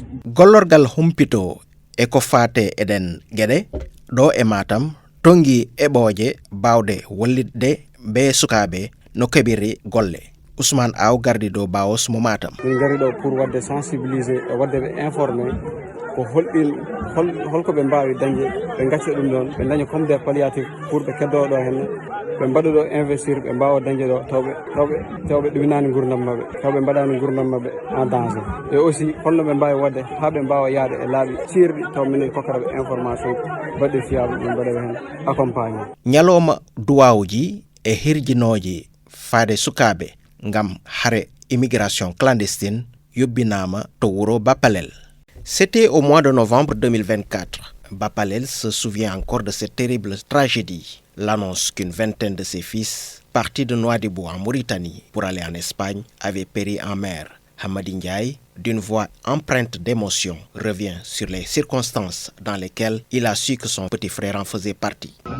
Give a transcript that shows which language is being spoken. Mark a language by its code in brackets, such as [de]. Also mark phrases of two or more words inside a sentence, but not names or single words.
[ff] Gollorgal humpito e ko fate eɗen gueɗe ɗo e Matam tongi eɓoje bawde wallidde be sukaɓe no keɓiri golle. Ousmane Aw gardi ɗo Bawos mo Matam. Min gari ɗo pour wadde sensibiliser e wadde ɓe informé ko holko ɓe mbawi dañde ɓe gacca ɗum ɗon ɓe daña [fr] comme des palliatifs pour [ff] ɓe keddo ɗo henne ɓe mbaɗa ɗo investir ɓe mbawa dañde ɗo tawɓe ɗuminani gurdam mabɓe tawɓe mbaɗani gurdam mabɓe [fr] en danger et aussi [ff] holno ɓe mbawi wadde ha ɓe mbawa yaade e laaɓi cirɗi taw minen kokkata ɓe information baɗɗi fiable ɓe mbaɗa hen accompagné. Ñalowma duwawuji e hirjinoji faade sukaɓe ngam hare [fr] immigration clandestine [ff] yobbinama to wuro Bappalel. [fr] C'était au mois de novembre 2024. Bappalel se souvient encore de cette terrible tragédie. L'annonce qu'une vingtaine de ses fils, partis de Nouadhibou en Mauritanie pour aller en Espagne, avaient péri en mer. Hammady Ndiaye, d'une voix empreinte d'émotion, revient sur les circonstances dans lesquelles il a su que son petit frère en faisait partie.